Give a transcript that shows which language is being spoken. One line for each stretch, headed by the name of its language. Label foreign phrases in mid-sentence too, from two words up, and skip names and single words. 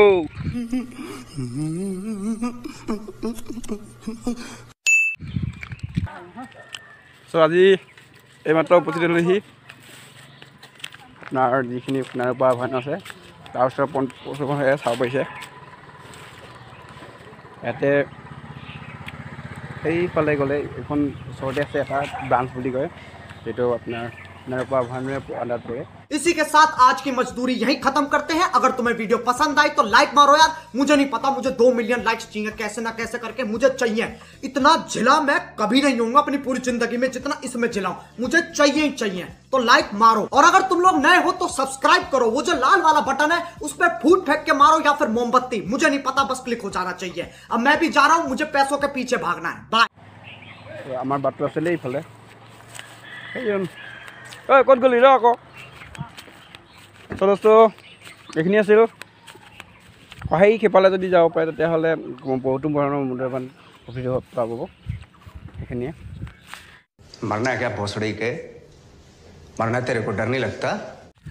Assamese: চ' আজি এইমাত্ৰ উপস্থিত হ'লেহি আপোনাৰ যিখিনি সোণাৰীপাৰ ভয়ান আছে, তাৰ ওচৰত পশুখন চাব পাৰিছে। ইয়াতে সেইফালে গ'লে এইখন ওচৰতে আছে এটা ব্ৰাঞ্চ বুলি কয়, যিটো আপোনাৰ সোণাৰীপাৰ ভয়ানৰ আণ্ডাৰত পৰে।
Hindi: इसी के साथ आज की मजदूरी यहीं खत्म करते हैं। अगर तुम्हें वीडियो पसंद आई तो
English: लाइक मारो
Hindi: यार, मुझे नहीं पता, मुझे
English: 2 million likes
Hindi: चाहिए, कैसे ना कैसे करके मुझे चाहिए। इतना जिला मैं कभी नहीं होऊंगा अपनी पूरी जिंदगी में जितना इसमें जिलाऊं, मुझे चाहिए ही चाहिए। तो लाइक मारो, और अगर तुम लोग नए हो तो सब्सक्राइब करो, वो जो
English: लाल वाला बटन
Hindi: है उस पर फूट फेंक के मारो या फिर मोमबत्ती, मुझे नहीं पता, बस क्लिक हो जाना चाहिए। अब मैं भी जा रहा हूं, मुझे पैसों के पीछे भागना है। बाय।
Assamese: আমাৰ বাটটো আছিলে এইফালে। ঐ ক'ত গ'লি ৰ আকৌ। দোস্ত এইখিনি আছিল, সেই সিফালে যদি যাব পাৰে তেতিয়াহ'লে বহুতো ধৰণৰ মূল্যৱান প্ৰফিট পাব সেইখিনিয়ে।
Hindi: मरना है क्या भोसड़ी के, मरना तेरे को डर नहीं लगता?